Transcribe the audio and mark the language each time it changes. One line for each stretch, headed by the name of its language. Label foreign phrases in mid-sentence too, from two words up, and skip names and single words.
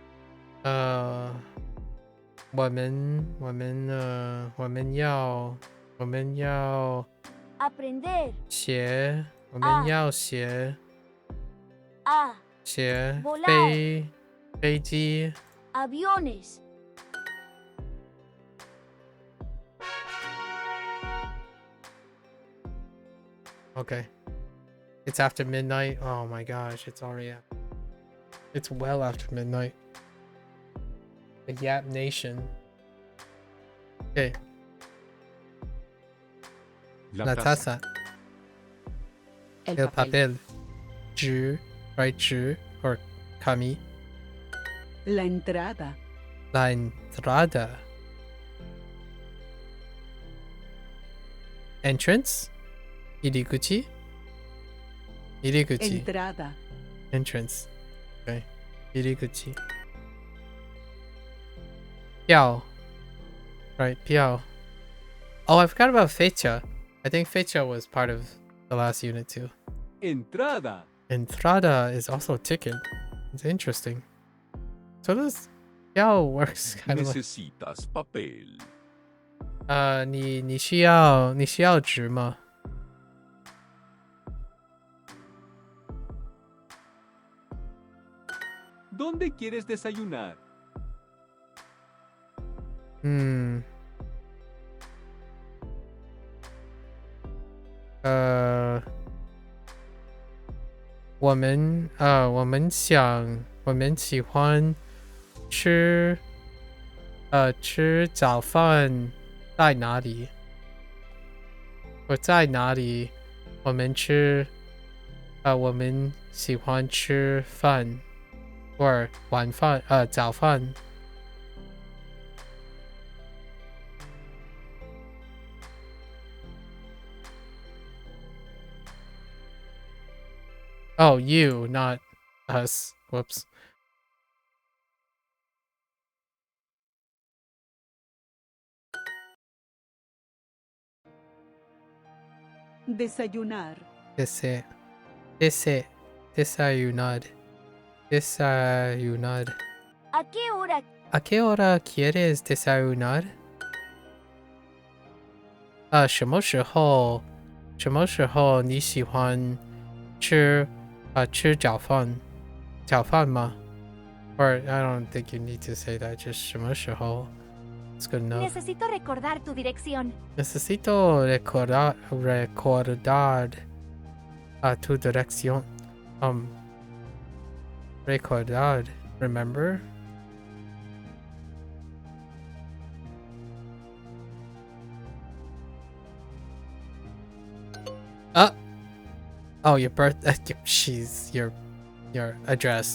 Chinese: 我们要
Spanish: Aprender.
Chinese: 学，我们要学 A. 飞机。
Spanish: Aviones.
English: Okay. It's after midnight. Oh my gosh, it's already it's well after midnight. The Yap Nation. Okay.
Spanish: La taza. El papel.
Chinese: 纸 right 纸 or kami.
Spanish: La entrada. La entrada. Entrance.
Japanese: Iriguchi.
Spanish: Entrada.
English: Entrance. Okay. Iriguchi.
Chinese: Piao. Right, piao.
English: Oh, I forgot about fecha. I think fecha was part of the last unit too.
Spanish: Entrada.
English: Entrada is also ticket. It's interesting. So this piao works kind of like...
Spanish: Necesitas papel.
Chinese: 你需要纸吗？
Spanish: ¿Dónde quieres desayunar?
Chinese: 我们喜欢吃早饭在哪里？我在哪里？我们喜欢吃饭，或晚饭早饭。
English: Oh, you, not us. Whoops.
Spanish: Desayunar. Desayunar. ¿A qué hora quieres desayunar?
Chinese: 什么时候你喜欢吃早饭吗？
English: Or I don't think you need to say that. Just
Chinese: 什么时候
English: It's good enough.
Spanish: Necesito recordar tu dirección. Necesito recordar tu dirección. Recordar.
English: Remember? Oh, your birthday. She's your address.